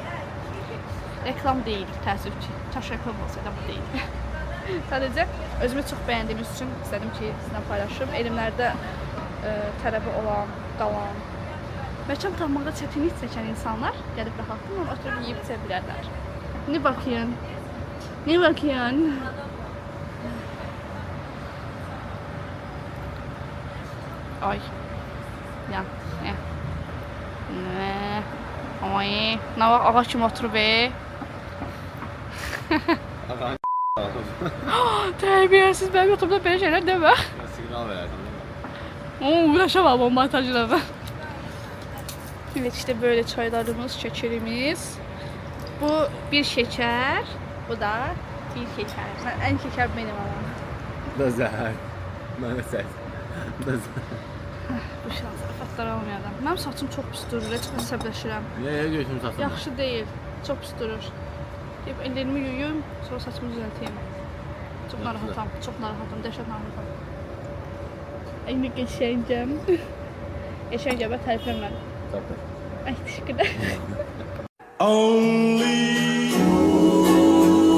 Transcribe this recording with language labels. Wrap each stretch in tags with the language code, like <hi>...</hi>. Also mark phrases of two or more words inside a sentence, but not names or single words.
<az>Reklam değil, təəssüf ki. Kaş reklam olsaydı, bu değil. Sadəcə özümü çox bəyəndiyimiz üçün istədim ki, sizinlə paylaşım. Elmlərdə tələbi olan, qalan, məkan tapmaqda çətinlik çəkən insanlar gəlib rahatlıqla oturub yeyib içə bilərlər.</az> <tr>Ne bakıyorsun? Ne bakıyorsun? Ay. Ya. Ne? Ay. Ne var?</tr> <az>Ağa kim oturub Tərbiyəsiz, mənim oturumda belə şeylər demə. Siqnal verərsən.</az> <tr>Uğraşamam o montajla. Evet, işte böyle çaylarımız, şekerimiz. Bu bir şeker, bu da bir şeker. En şeker benim ama.</tr> <az>Da zəhər. Mənə səs. Da zəhər. Bu şans, afatlar almayalım. Mənim saçım çox pis durur, heç əsəbləşirəm. Niyə götürüm saçını? Yaxşı deyil, çox pis durur. Ellerimi yuyum, sonra saçımı düzəlteyim. Çok narahatam, dəhşət narahatam. Əyni qəşəngəm. Qəşəngəm, tərifləməm.</az> <tr>Ay, teşekkürler.</tr> <en>Only you.</en>